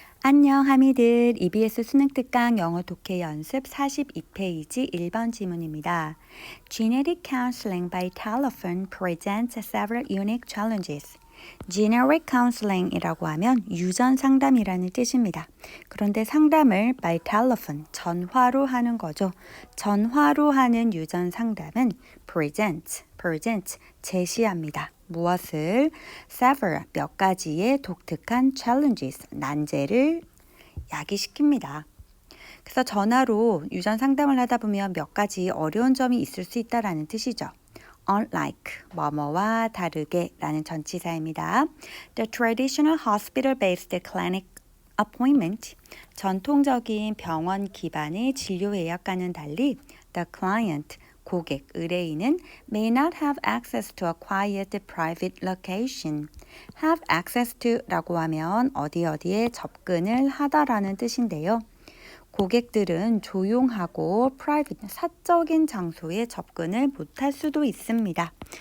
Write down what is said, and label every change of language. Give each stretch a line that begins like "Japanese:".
Korean: 안녕 하미들 EBS 수능 특강 영어 독해 연습 42페이지 1번 지문입니다.
English: Genetic counseling by telephone presents several unique challenges.
Korean: Generic counseling 이라고 하면 유전 상담이라는 뜻입니다. 그런데 상담을 by telephone, 전화로 하는 거죠. 전화로 하는 유전 상담은 present, 제시합니다. 무엇을? several, 몇 가지의 독특한 challenges, 난제를 야기시킵니다. 그래서 전화로 유전 상담을 하다 보면 몇 가지 어려운 점이 있을 수 있다라는 뜻이죠. Unlike, 뭐뭐와 다르게 라는 전치사입니다.
English: The traditional hospital-based clinic appointment, 전통적인 병원 기반의 진료 예약과는 달리 the client, 고객, 의뢰인은 may not have access to a quiet private location.
Korean: have access to 라고 하면 어디에 접근을 하다라는 뜻인데요. 고객들은 조용하고 private, 사적인 장소에 접근을 못할 수도 있습니다.